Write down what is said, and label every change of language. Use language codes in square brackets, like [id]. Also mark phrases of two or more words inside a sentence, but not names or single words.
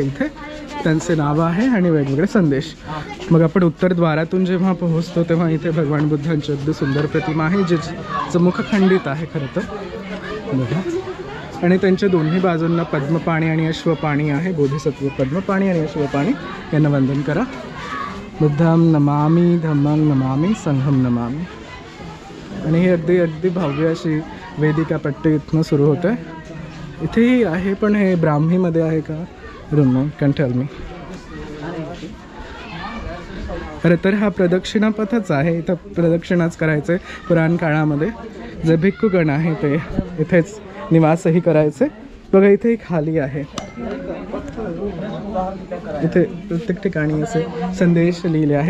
[mr] इथे त्यांचे नावं आहे आणि वेगवेगळे संदेश. मग आपण उत्तरद्वारातून जेव्हा पोहोचतो तेव्हा इथे भगवान बुद्धांची अगदी सुंदर प्रतिमा आहे जिचं मुख खंडित आहे खरं तर बघा. आणि त्यांच्या दोन्ही बाजूंना पद्मपाणी आणि अश्वपाणी आहे. बोधिसत्व पद्मपाणी आणि अश्वपाणी यांना वंदन करा. [pi] बुद्धं नमामि, धम्मं नमामि, संघं नमामि. [mr] आणि ही अगदी अगदी भव्य अशी वेदिका पट्टी इथनं सुरू होते. इथेही आहे पण हे ब्राह्मीमध्ये आहे का [en] don't know, can tell me. [mr] खरं तर हा प्रदक्षिणापथच आहे. इथं प्रदक्षिणाच करायचे. पुराण काळामध्ये जे भिक्खुगण आहे ते इथेच निवासही करायचे. बघा इथे खाली आहे, इथे प्रत्येक ठिकाणी असे संदेश लिहिले आहे.